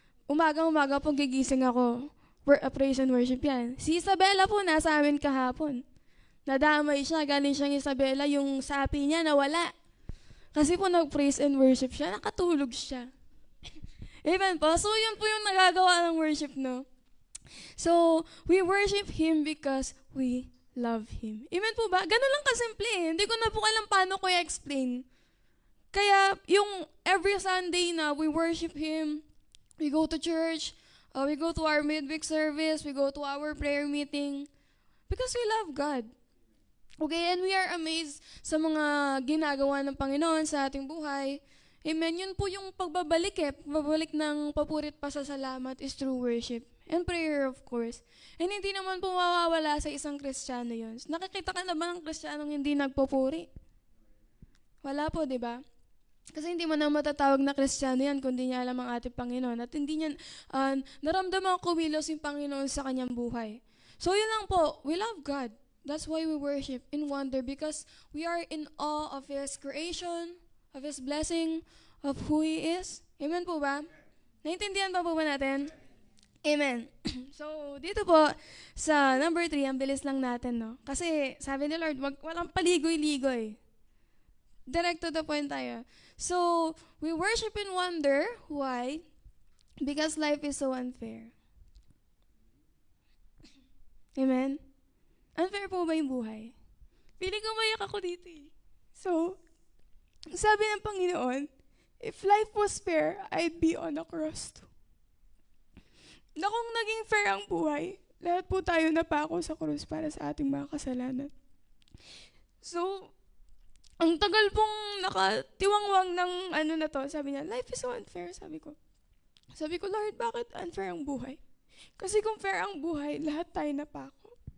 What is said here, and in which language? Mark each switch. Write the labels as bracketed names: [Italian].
[Filipino] Umaga-umaga pag gigising ako, [English] praise and worship [Filipino] yan. Si Isabella po nasa amin kahapon. Nadamay siya, galing siyang Isabella, yung sapi niya nawala. Kasi po nag- [English] praise and worship [Filipino] siya, nakatulog siya. Amen po. So yun po yung nagagawa ng worship, no? [English] So, we worship Him because we love Him. Amen [Filipino] po ba? Ganun lang kasimple eh. Hindi ko na po alam paano ko i-explain. Kaya, yung [English] every Sunday na we worship Him, we go to church, we go to our midweek service, we go to our prayer meeting, because we love God. Okay, and we are amazed [Filipino] sa mga ginagawa ng Panginoon sa ating buhay. Amen. Yun po yung pagbabalik Pagbabalik ng papurit pasasalamat is true worship. [English] And prayer, of course. [Filipino] And hindi naman po mawawala sa isang Kristiyano yun. Nakikita ka na ba ng Kristiyanong hindi nagpupuri? Wala po, di ba? Kasi hindi mo na matatawag na Kristiyano yan kung di niya alam ang ating Panginoon. At hindi niya naramdaman kumilos yung Panginoon sa kanyang buhay. So yun lang po, [English] we love God. That's why we worship in wonder, because we are in awe of His creation, of His blessing, of who He is. [Filipino] Amen po ba? Naintindihan pa po ba natin? Amen. So, dito po sa number 3, ang bilis lang natin, no? Kasi sabi ni Lord, walang paligoy-ligoy. [English] Direct to the point [Filipino] tayo. [English] So, we worship in wonder. Why? Because life is so unfair. [Filipino] Amen? Unfair po ba yung buhay? Feeling ko mayak ako dito eh. [English] So, sabi ng Panginoon, if life was fair, I'd be on a cross too. [Filipino] Na kung naging fair ang buhay, lahat po tayo napako sa krus para sa ating mga kasalanan. So, ang tagal pong nakatiwangwang ng na to, sabi niya, [English] life is so unfair, [Filipino] sabi ko. Sabi ko, Lord, bakit unfair ang buhay? Kasi kung fair ang buhay, lahat tayo napako.